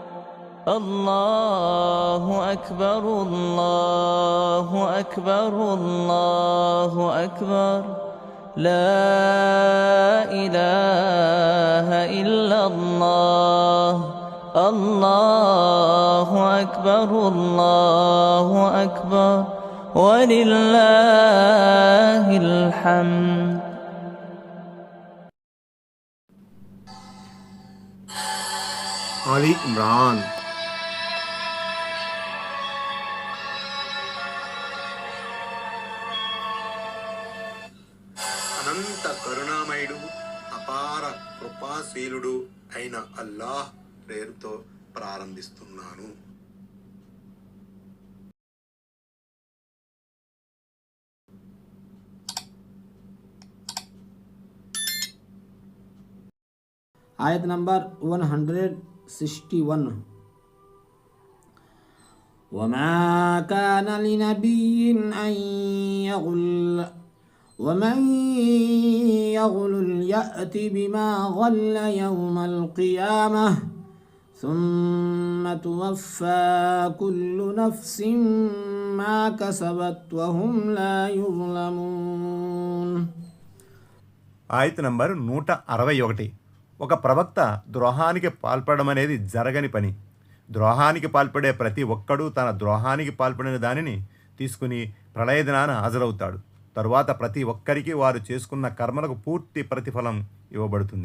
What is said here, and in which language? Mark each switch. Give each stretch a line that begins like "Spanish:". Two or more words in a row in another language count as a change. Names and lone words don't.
Arabic: الله أكبر الله أكبر الله أكبر لا إله إلا الله. الله أكبر الله أكبر ولله الحمد.
Telugu: ఆలి ఇమ్రాన్. అనంత కరుణామయుడు అపార కృపాశీలుడు అయిన అల్లాహ్ పేరుతో ప్రారంభిస్తున్నాను. ఆయత్ నంబర్ 161.
Arabic: وما كان لنبي أن يغل ومن يغل يأت بما غل يوم القيامة ثم توفى كل نفس ما كسبت وهم لا يظلمون.
Telugu: ఆయత్ నంబర్ 161. ఒక ప్రవక్త ద్రోహానికి పాల్పడడం అనేది జరగని పని. ద్రోహానికి పాల్పడే ప్రతి ఒక్కడూ తన ద్రోహానికి పాల్పడిన దానిని తీసుకుని ప్రళయదినాన హాజరవుతాడు. తరువాత ప్రతి ఒక్కరికి వారు చేసుకున్న కర్మలకు పూర్తి ప్రతిఫలం ఇవ్వబడుతుంది.